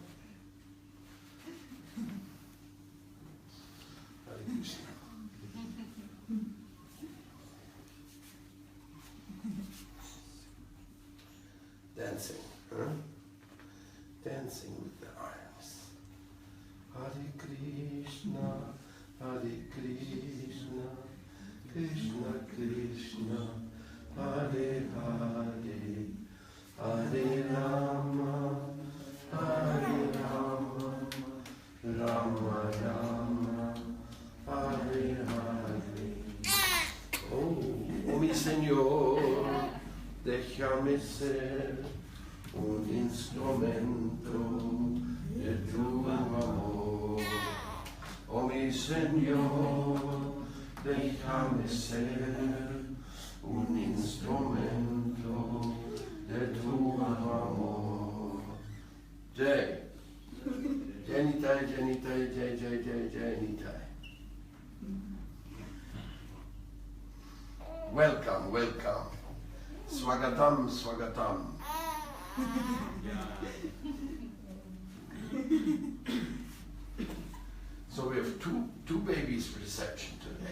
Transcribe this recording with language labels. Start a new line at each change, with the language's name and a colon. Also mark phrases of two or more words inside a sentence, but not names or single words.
English: Hare Krishna. Dancing, huh? Dancing with the arms.
Sanskrit: Hare Krishna, Krishna Krishna, Hare Hare, Hare Rama, Rama Rama, Hare Hare.
Spanish: Oh, mi Señor, déjame ser un instrumento de tu amor. Oh mi Señor, déjame ser un instrumento de tu amor. Jai. Janitai, Janitai.
English: Welcome. Swagatam. So we have two babies reception today.